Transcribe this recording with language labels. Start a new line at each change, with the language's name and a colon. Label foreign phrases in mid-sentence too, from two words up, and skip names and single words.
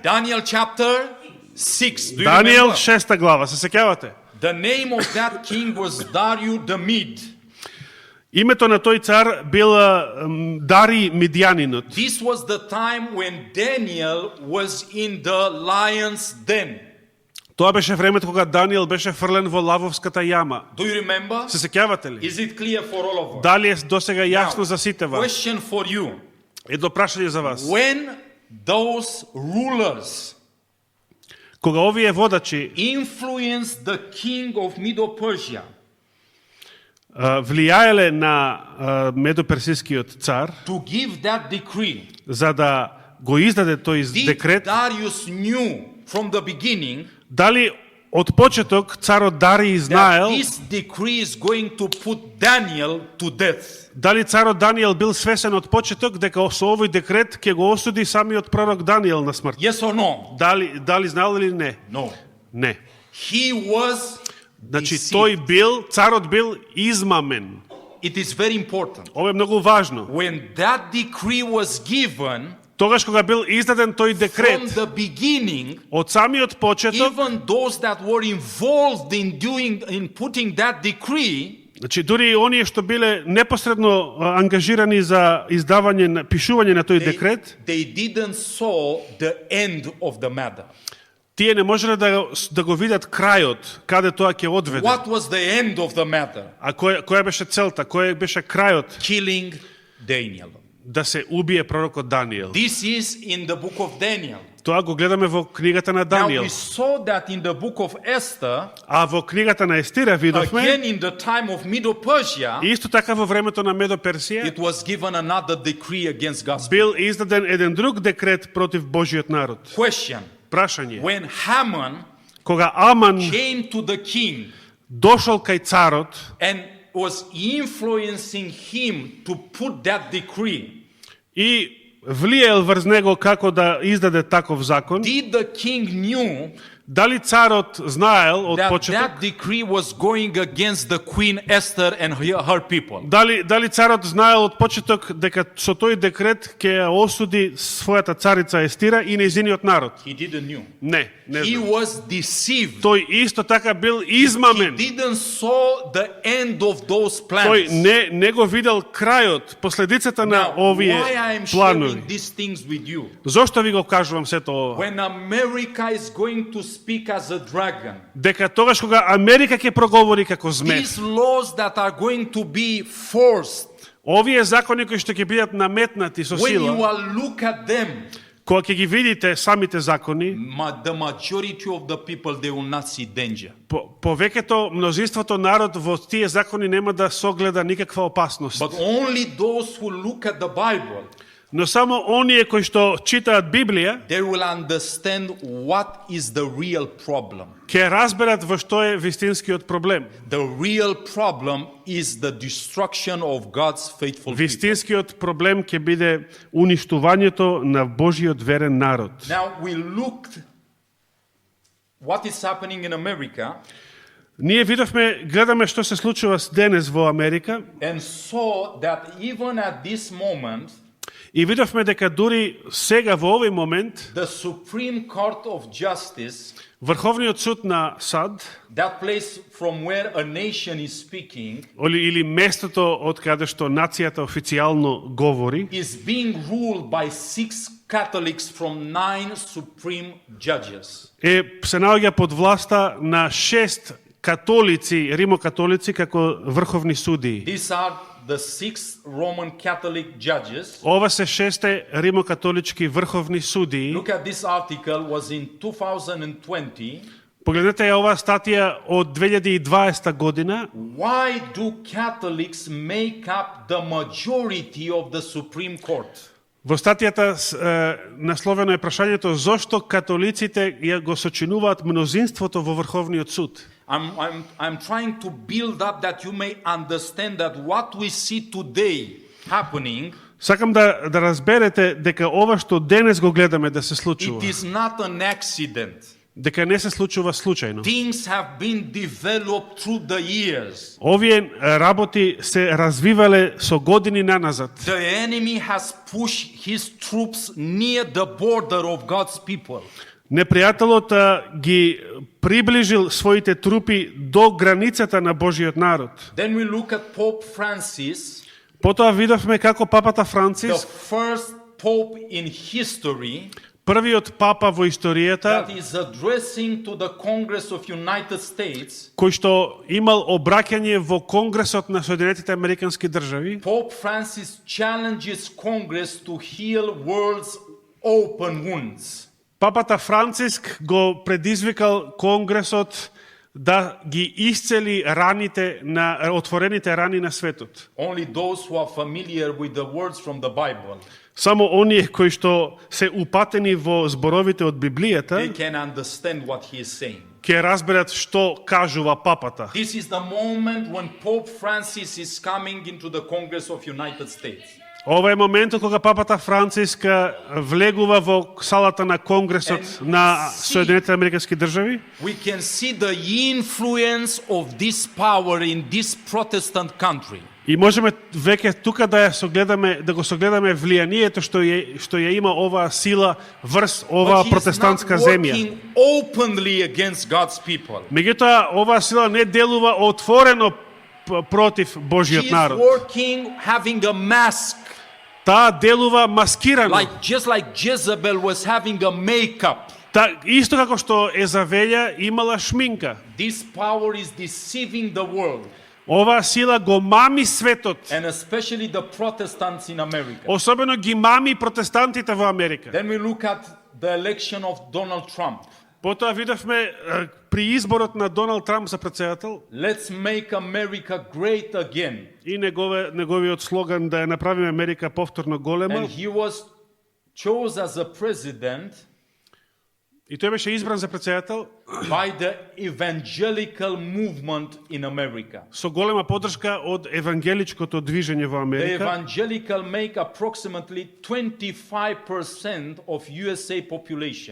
English: Daniel chapter 6. Do you Даниел remember?
Macedonian: 6 глава, се сеќавате?
English: The name of that king was Darius the Mede.
Macedonian: Името на тој цар бил Дари Мидјанинот.
English: This was the time when Daniel was in the lion's den.
Macedonian: Тоа беше времето кога Даниел беше фрлен во лавовската јама.
English: Do you remember?
Macedonian: Се сеќавате ли?
English: Is it clear for all of us?
Macedonian: Дали е досега јасно за сите вас?
English: Question for you.
Macedonian: Едно прашање за вас.
English: When those rulers
Macedonian: Кога овие водачи
English: influenced the king of Medo-Persia
Macedonian: влијаеле на Медоперсискиот цар
English: to give that decree,
Macedonian: за да го издаде тој
English: did
Macedonian: декрет,
English: Darius knew from the beginning
Macedonian: дали од почеток царот Дарий
English: that
Macedonian: знаел,
English: this decree is going to put Daniel to death?
Macedonian: дали царот Даниел бил свесен од почеток дека со овој декрет ќе го осуди самиот пророк Даниел на смрт?
English: Yes or no?
Macedonian: Дали знаел или не?
English: No.
Macedonian: Не.
English: He was
Macedonian: Значи
English: deceived.
Macedonian: царот бил измамен.
English: It is very important.
Macedonian: Ова е многу важно.
English: When that decree was given,
Macedonian: Тогаш кога бил издаден тој
English: from
Macedonian: декрет,
English: the beginning,
Macedonian: од самиот почеток,
English: even those that were involved in putting that decree,
Macedonian: значи дури и оние што биле непосредно ангажирани за издавање, пишување на тој декрет,
English: they didn't saw the end of the matter.
Macedonian: тие не можеле да го видат крајот, каде тоа ќе одведе.
English: What was the end of the matter?
Macedonian: А која беше целта, кој беше крајот?
English: Killing Daniel.
Macedonian: Да се убие пророкот Даниел.
English: This is in the book of Daniel.
Macedonian: Тоа го гледаме во книгата на
English: Now
Macedonian: Даниел.
English: we saw that in the book of Esther,
Macedonian: А во книгата на Естира видовме,
English: again in the time of Medo-Persia,
Macedonian: исто така во времето на Медоперсија,
English: it was given another decree against God's people.
Macedonian: бил издаден еден друг декрет против Божиот народ.
English: Question.
Macedonian: Прашање.
English: When Haman
Macedonian: Кога Аман
English: came to the king
Macedonian: дошол кај царот
English: and was influencing him to put that decree,
Macedonian: и влиел врз него како да издаде таков закон,
English: did the king knew
Macedonian: дали царот знаел од
English: that
Macedonian: почеток,
English: that decree was going against the queen Esther and her people?
Macedonian: дали царот знаел од почеток дека со тој декрет ќе ја осуди својата царица Естира и нејзиниот народ?
English: He didn't knew.
Macedonian: Не
English: He
Macedonian: знам.
English: was deceived.
Macedonian: Тој исто така бил
English: He
Macedonian: измамен.
English: didn't saw the end of those
Macedonian: Тој
English: plans.
Macedonian: не го видел крајот, последицата на
English: Now,
Macedonian: овие
English: why I am
Macedonian: планови.
English: sharing these things with you?
Macedonian: Зошто ви го кажувам сето ова?
English: When America is going to speak as a dragon,
Macedonian: Дека тогаш кога Америка ќе проговори како змеј,
English: these laws that are going to be forced,
Macedonian: овие закони кои што ќе бидат наметнати со
English: when you
Macedonian: сила,
English: will look at them,
Macedonian: Кога ќе ги видите самите закони,
English: the majority of the people, they will not see danger.
Macedonian: повеќето мнозинството народ во тие закони нема да согледа никаква опасност.
English: But only those who look at the Bible,
Macedonian: Но само оние кои што читаат Библија,
English: they will understand what is the real problem.
Macedonian: ќе разберат во што е вистинскиот проблем.
English: The real problem is the destruction of God's faithful people.
Macedonian: Вистинскиот проблем ќе биде уништувањето на Божиот верен народ.
English: Now we looked what is happening in America
Macedonian: Ние видовме, гледаме што се случува денес во Америка
English: and saw that even at this moment
Macedonian: и видовме дека дури сега во овој момент
English: the Supreme Court of Justice,
Macedonian: Врховниот суд на САД,
English: that place from where a nation is speaking,
Macedonian: или местото од каде што нацијата официјално говори,
English: is being ruled by 6 Catholics from 9 Supreme Judges.
Macedonian: се наоѓа под власта на 6 католици, римокатолици како врховни судии.
English: These are the 6 Roman Catholic judges.
Macedonian: Ова се 6 римокатолички врховни судии.
English: Look at this article, was in 2020.
Macedonian: Погледнете ја оваа статија од 2020 година.
English: Why do Catholics make up the majority of the Supreme Court?
Macedonian: Во статијата насловено е прашањето зошто католиците ја го сочинуваат мнозинството во Врховниот суд.
English: I'm trying to build up that you may understand that what we see today happening,
Macedonian: Сакам да разберете дека ова што денес го гледаме да се случува,
English: it is not an accident.
Macedonian: дека не се случува случајно.
English: Things have been developed through the years.
Macedonian: Овие работи се развивале со години наназад.
English: The enemy has pushed his troops near the border of God's people.
Macedonian: Непријателот ги приближил своите трупи до границата на Божиот народ.
English: Then we look at Pope Francis,
Macedonian: Потоа видовме како папата
English: the
Macedonian: Францис,
English: first pope in history,
Macedonian: првиот папа во историјата,
English: that is addressing to the Congress of United States.
Macedonian: кој што имал обраќање во Конгресот на Соединетите Американски држави.
English: Pope Francis challenges Congress to heal world's open wounds.
Macedonian: Папата Франциск го предизвикал Конгресот да ги исцели раните на отворените рани на светот.
English: Only those who are familiar with the words from the Bible,
Macedonian: Само оние кои што се упатени во зборовите од
English: they
Macedonian: Библијата
English: can understand what he is saying.
Macedonian: ќе разберат што кажува папата.
English: This is the moment when Pope Francis is coming into the Congress of United States.
Macedonian: Ова е моментот кога папата Франциска влегува во салата на Конгресот на Соединетите Американски држави.
English: We can see the influence of this power in this Protestant country.
Macedonian: И можеме веќе тука да го согледаме влијанието што ја има оваа сила врз оваа
English: But he is not
Macedonian: протестантска земја.
English: working openly against God's people.
Macedonian: Меѓутоа, оваа сила не делува отворено против
English: He
Macedonian: Божиот
English: is
Macedonian: народ.
English: working having a mask,
Macedonian: Таа делува маскирано.
English: just like Jezebel was having a makeup.
Macedonian: Исто како што Езавелја имала шминка.
English: This power is deceiving the world,
Macedonian: Оваа сила го мами светот.
English: and especially the Protestants in America.
Macedonian: Особено ги мами протестантите во Америка.
English: Then we look at the election of Donald Trump.
Macedonian: Потоа видовме при изборот на Доналд Трамп за претседател
English: Let's make America great again.
Macedonian: и неговиот слоган да ја направиме Америка повторно голема.
English: And he was chosen as a president
Macedonian: И тој беше избран за претседател
English: by the evangelical movement in America.
Macedonian: со голема поддршка од евангеличкото движење во
English: The
Macedonian: Америка.
English: evangelical make approximately 25% of USA population.